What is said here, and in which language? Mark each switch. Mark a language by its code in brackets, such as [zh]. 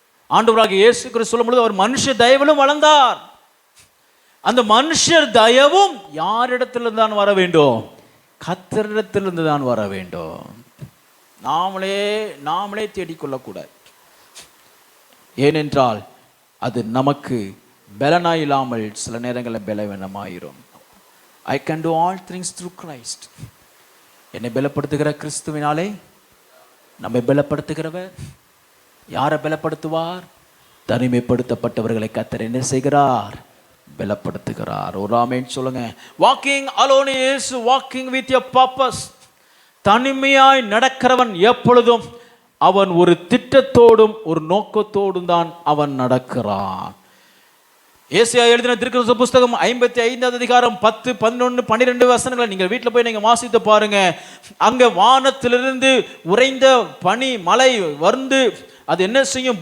[ta] ஆண்டவராகிய இயேசு கிறிஸ்து சொல்லும் பொழுது அவர் மனுஷ தயவிலும் வளர்ந்தார். அந்த மனுஷர் தயவும் யாரிடத்திலிருந்து தான் வர வேண்டும்? கர்த்தரிடத்திலிருந்து தான் வர வேண்டும். நாமளே தேடிக்கொள்ளக்கூடாது. ஏனென்றால் அது நமக்கு பலனாய் இல்லாமல் சில நேரங்களில் பலவீனமாயிரும். [en] I can do all things through Christ. [ta] என்னை பலப்படுத்துகிற கிறிஸ்துவினாலே. நம்மை பலப்படுத்துகிறவர் யாரை பலப்படுத்துவார்? தனிமைப்படுத்தப்பட்டவர்களை கர்த்தர் என்ன செய்கிறார்? பலப்படுத்துகிறார். ஒரு ஆமென் சொல்லுங்க. [en] Walking alone is walking with your purpose. [ta] தனிமையாய் நடக்கிறவன் எப்பொழுதும் அவன் ஒரு திட்டத்தோடும் ஒரு நோக்கத்தோடும் தான் அவன் நடக்கிறான். ஏசாயா எழுதின திருக்குறள் புஸ்தகம் 55வது அதிகாரம் 10, 11, 12 வசனங்களை நீங்கள் வீட்டில் போய் நீங்கள் வாசித்து பாருங்க. அங்க வானத்திலிருந்து உறைந்த பனி மழை வந்து அது என்ன செய்யும்?